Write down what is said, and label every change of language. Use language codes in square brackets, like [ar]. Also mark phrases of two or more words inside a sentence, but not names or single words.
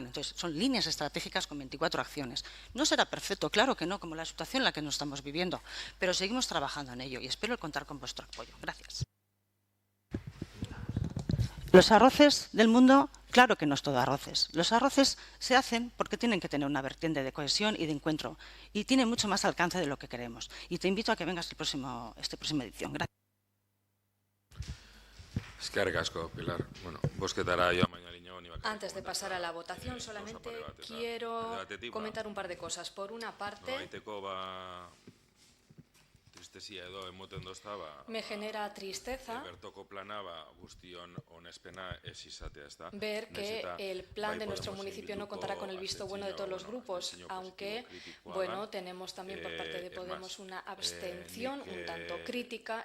[es] Entonces, son líneas estratégicas con 24 acciones. No será perfecto, claro que no, como la situación en la que nos estamos viviendo, pero seguimos trabajando en ello y espero contar con vuestro apoyo. Gracias. Los arroces del mundo, claro que no es todo arroces. Los arroces se hacen porque tienen que tener una vertiente de cohesión y de encuentro y tienen mucho más alcance de lo que queremos. Y te invito a que vengas esta próxima edición. Gracias. [eu] Eskerrik asko, Pilar. Bueno, bozketara joan baino Liñón [es] iba a... Antes de pasar a la votación, solamente quiero comentar un par de cosas. Por una parte, me genera tristeza ver que el plan de nuestro municipio no contará con el visto bueno de todos los grupos, aunque, bueno, tenemos también por parte de Podemos una abstención un tanto crítica.